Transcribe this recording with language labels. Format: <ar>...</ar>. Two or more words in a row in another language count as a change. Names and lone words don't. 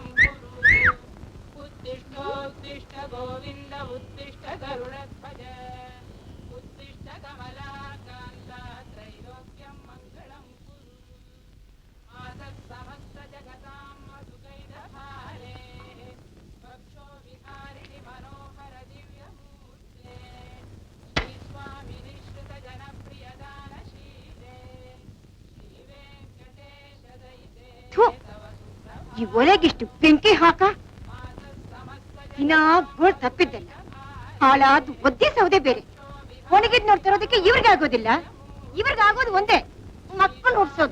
<sa>कुरु उत्तिष्ठोत्तिष्ठ गोविन्द उत्तिष्ठ गरुडध्वज उत्तिष्ठ कमलाकान्ता त्रैलोक्यं मङ्गलं कुरु मातः समस्त जगतां मधुकैटभारे वक्षो विहारिणि मनोहर दिव्यमूर्ते श्रीस्वामि निःश्रित जनप्रियदानशीले</sa> <kn>ಈ ಒಲೆಗಿಷ್ಟು ಬೆಂಕಿ ಹಾಕ. ಇನ್ನ ಗೋಳ್ ತಪ್ಪಿದ್ದಲ್ಲ, ಹಾಳಾದ ಒದ್ದೆ ಸೌದೆ ಬೇರೆ. ಒಣಗಿದ್ ನೋಡ್ತಿರೋದಕ್ಕೆ ಇವ್ರಿಗೆ ಆಗೋದಿಲ್ಲ, ಇವ್ರಿಗೆ ಆಗೋದು ಒಂದೇ, ಮಕ್ಕಳು ನೋಡ್ಸೋದು.</kn>